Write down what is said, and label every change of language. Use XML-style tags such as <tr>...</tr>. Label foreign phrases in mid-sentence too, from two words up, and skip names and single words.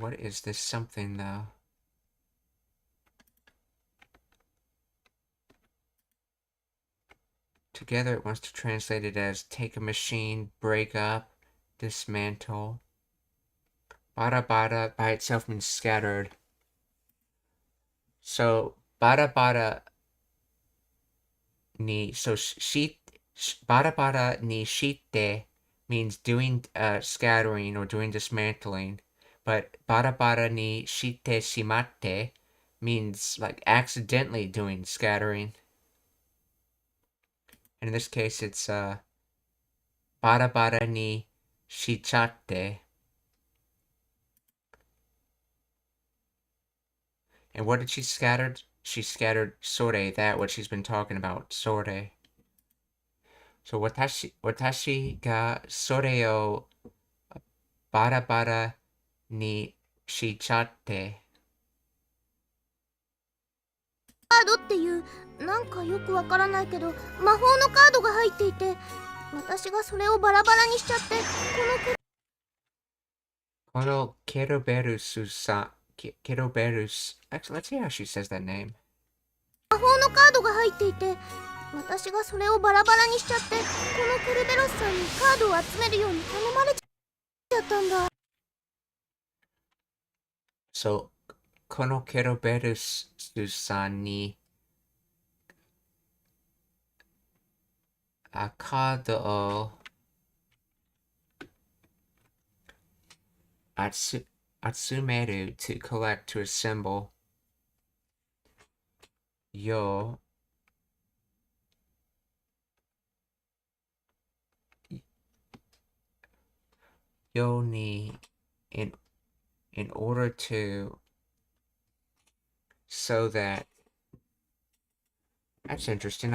<en>What is this something though? Together it wants to translate it as take a machine, break up, dismantle.</en> <ja>バラバラ</ja> <en>by itself means scattered. So</en> <ja>バラバラにバラバラにして</ja> <en>means doing scattering or doing dismantling, but</en> <ja>バラバラにしてしまって</ja> <en>means like accidentally doing scattering. And in this case, it's</en> <ja>バラバラにしちゃって.</ja> <en>And what did she scatter? She scattered sore, that what she's been talking about, sore.</en> <ja>So 私がそれをバラバラにしちゃって. カードっていうなんかよくわからないけど魔法のカードが入っていて、私がそれをバラバラにしちゃって、このケロベルスさん、ケロベルス、</ja> <en>actually, let's see how she says that name.</en> <ja>魔法のカードが入っていて、私がそれをバラバラにしちゃって、このケルベロスさんにカードを集めるように頼まれちゃったんだ。 So, このケロベルスさんにカードを</ja> <en>集める to collect, to assemble ように in order to, so that, that's interesting.</en>